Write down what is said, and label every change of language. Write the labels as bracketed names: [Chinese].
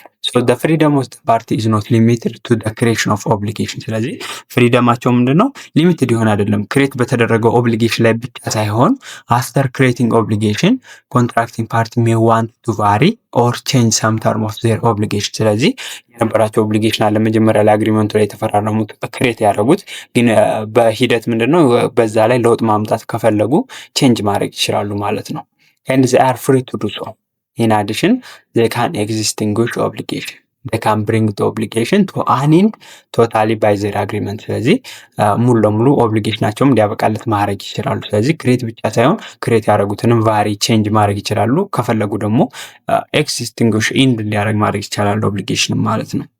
[Amharic] ሶ [English] the freedom of the party is not limited to the creation of obligation። [Amharic] ስለዚህ ፍሪደማቸው ምንድነው ሊሚትድ ይሆን አይደለም ክሬት በተደረገው ኦብሊጌሽን ላይ ብቻ ሳይሆን [English] after creating obligation contracting party may want to vary or change some term of their obligation። [Amharic] ስለዚህ የነበራቸው ኦብሊጌሽን አለ መጀመሪያ ላይ አግሪመንቱ ላይ የተፈራረሙት ክሬት ያደረጉት፣ ግን በሂደት ምንድነው በዛ ላይ ለውጥ ማምጣት ከፈለጉ ቼንጅ ማድረግ ይችላሉ ማለት ነው። [English] and they are free to do so. In addition, they can extinguish obligation. They can bring the obligation to an end totally by their agreement። [Amharic] ስለዚህ ሙሉ ለሙሉ ኦብሊጌሽናቸውም ሊያበቃለት ማድረግ ይችላሉ። ስለዚህ ክሬት ብቻ ሳይሆን ክሬት ያደረጉትንም ቫሪ ቼንጅ ማድረግ ይችላሉ። ከፈለጉ ደግሞ ኤክስቲንጉሽ ኢንድ ሊያደርግ ማድረግ ይችላሉ ኦብሊጌሽንም ማለት ነው።